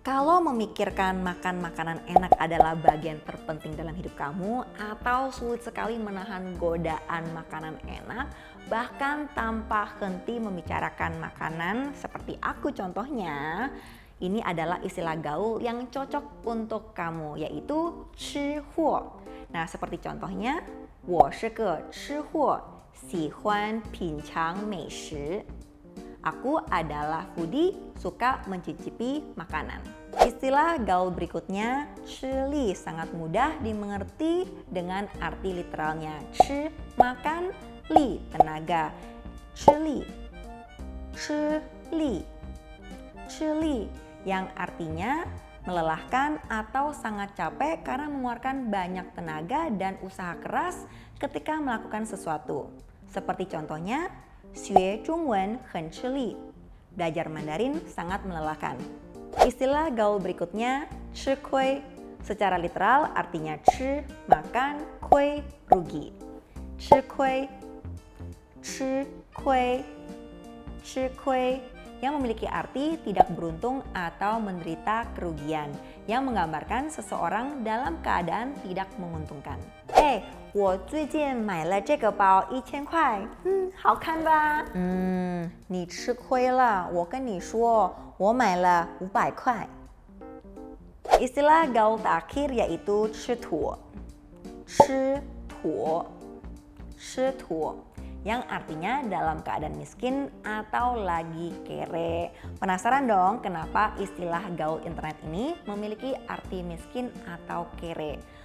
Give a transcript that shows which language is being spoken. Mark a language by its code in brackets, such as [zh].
[id] Kalau memikirkan makan makanan enak adalah bagian terpenting dalam hidup kamu atau sulit sekali menahan godaan makanan enak, bahkan tanpa henti membicarakan makanan seperti aku contohnya, ini adalah istilah gaul yang cocok untuk kamu, yaitu 吃货. Nah, seperti contohnya, [zh] 我是个吃货，喜欢品尝美食. [id] Aku adalah foodie, suka mencicipi makanan. Istilah gaul berikutnya, 吃力, sangat mudah dimengerti dengan arti literalnya. 吃, makan, 力, tenaga. 吃力, 吃力, 吃力, yang artinya melelahkan atau sangat capek karena mengeluarkan banyak tenaga dan usaha keras ketika melakukan sesuatu. Seperti contohnya, [zh] 学中文很吃力, [id] belajar Mandarin sangat melelahkan. Istilah gaul berikutnya, 吃亏, secara literal artinya 吃, makan, 亏, rugi. 吃亏, 吃亏, 吃亏, yang memiliki arti tidak beruntung atau menderita kerugian, yang menggambarkan seseorang dalam keadaan tidak menguntungkan. [zh] 我最近买了这个包1000块，好看吧？你吃亏了，我跟你说，我买了500块。 [id] Istilah gaul terakhir yaitu 吃土，吃土，吃土. Yang artinya dalam keadaan miskin atau lagi kere. Penasaran dong kenapa istilah gaul internet ini memiliki arti miskin atau kere?